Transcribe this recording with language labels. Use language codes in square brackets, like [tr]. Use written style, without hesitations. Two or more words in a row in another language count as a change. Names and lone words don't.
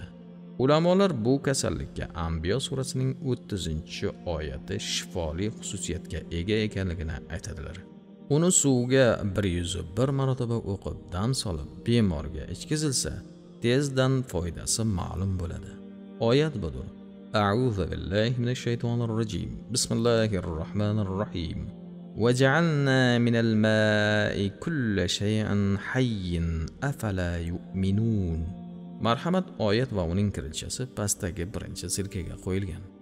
[uz] Ulamolar bu kasallikka Anbiyo surasining 30-oyati shifoli xususiyatga ega ekanligini aytadilar. Uni suvga 101 marotaba o'qib, dam solib, bemorga ichkizilsa, tezdan foydasi ma'lum bo'ladi. Oyat budur. [ar] أعوذ بالله من الشيطان الرجيم. بسم الله الرحمن الرحيم. وَجَعَلْنَا مِنَ الْمَاءِ كُلَّ شَيْءٍ حَيٍّ أَفَلَا يُؤْمِنُونَ. [uz] Marhamat oyat va uning kirishasi pastdagi birinchi silkaga qo'yilgan.